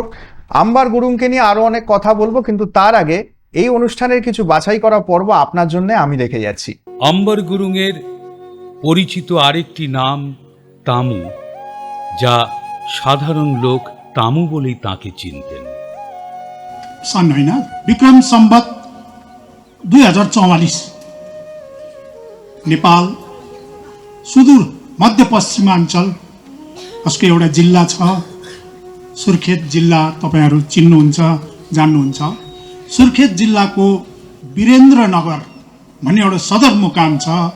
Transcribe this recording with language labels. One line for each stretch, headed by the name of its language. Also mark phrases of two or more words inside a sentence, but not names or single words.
Bangla: আম্বার গুরুংকে নিয়ে আরো অনেক কথা বলবো, কিন্তু তার আগে এই অনুষ্ঠানের কিছু বাছাই করা পর্ব আপনার জন্য আমি রেখে যাচ্ছি। আম্বার গুরুংয়ের পরিচিত আরেকটি নাম তামু, যা সাধারণ লোক তামু বলেই তাকে চিনতেন।
Nepali: सन् होइन विक्रम सम्वत 2044 नेपाल सुदूर मध्यपश्चिमाञ्चल उसको एउटा जिल्ला छ, सुर्खेत जिल्ला। तपाईहरू चिन्नुहुन्छ, जान्नुहुन्छ। सुर्खेत जिल्लाको वीरेन्द्रनगर भन्ने एउटा सदरमुकाम छ।